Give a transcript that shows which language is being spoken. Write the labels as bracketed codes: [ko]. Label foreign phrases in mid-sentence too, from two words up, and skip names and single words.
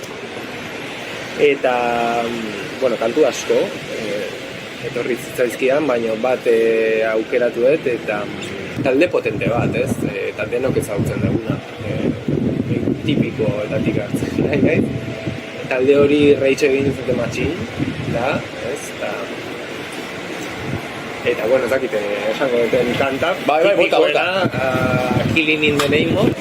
[eu] Eta, kantu asko, etorri zitzaizkidan, baina bat aukeratu dut, eta talde potente bat, ez? Eta denok ezagutzen duguna, tipikoetatik hartzen nahi. Talde hori Rage Against the Machine, da, ez? Eta, ez dakiten, esango duten kanta, tipikoena, Killing in the Name of.